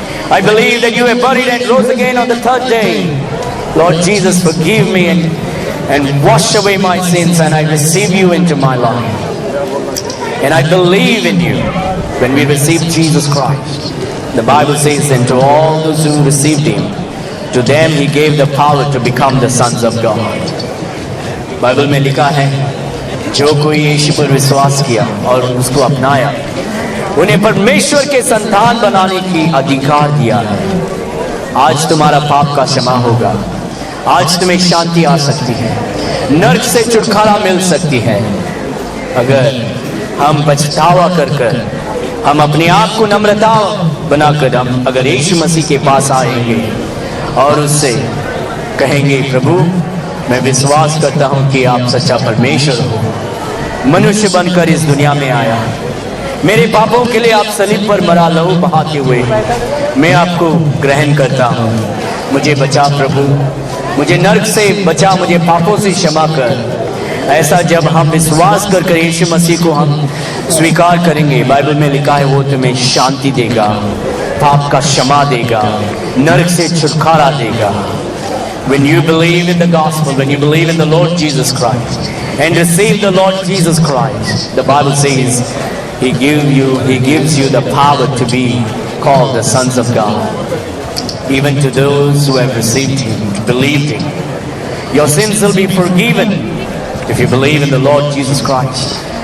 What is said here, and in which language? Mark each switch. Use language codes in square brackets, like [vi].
[en] I believe that you were buried and rose again on the third day. Lord Jesus, forgive me and wash away my sins, and I receive you into my life. And I believe in you. When we receive Jesus Christ, the Bible says, and to all those who received him, to them he gave the power to become the sons of God. [hi] Bible में लिखा है, जो कोई यीशु पर विश्वास किया और उसको अपनाया, उन्हें परमेश्वर के संतान बनाने की अधिकार दिया है. आज तुम्हारा पाप का क्षमा होगा. आज तुम्हें शांति आ सकती है. नरक से छुटकारा मिल सकती है अगर हम पछतावा कर हम अपने आप को नम्रता बनाकर हम अगर यीशु मसीह के पास आएंगे और उससे कहेंगे, प्रभु मैं विश्वास करता हूं कि आप सच्चा परमेश्वर हो, मनुष्य बनकर इस दुनिया में आया, मेरे पापों के लिए आप सलीब पर मरा, लहू बहाते हुए, मैं आपको ग्रहण करता हूं. मुझे बचा प्रभु, मुझे नरक से बचा, मुझे पापों से क्षमा कर. ऐसा जब हम विश्वास कर यीशु मसीह को हम स्वीकार करेंगे, बाइबल में लिखा है वो तुम्हें शांति देगा, पाप का क्षमा देगा, नरक से छुटकारा देगा। [en] When you believe in the gospel, when you believe in the Lord Jesus Christ and receive the Lord Jesus Christ, the Bible says He gives you the power to be called the sons of God. Even to those who have received Him, believed Him, your sins will be forgiven if you believe in the Lord Jesus Christ.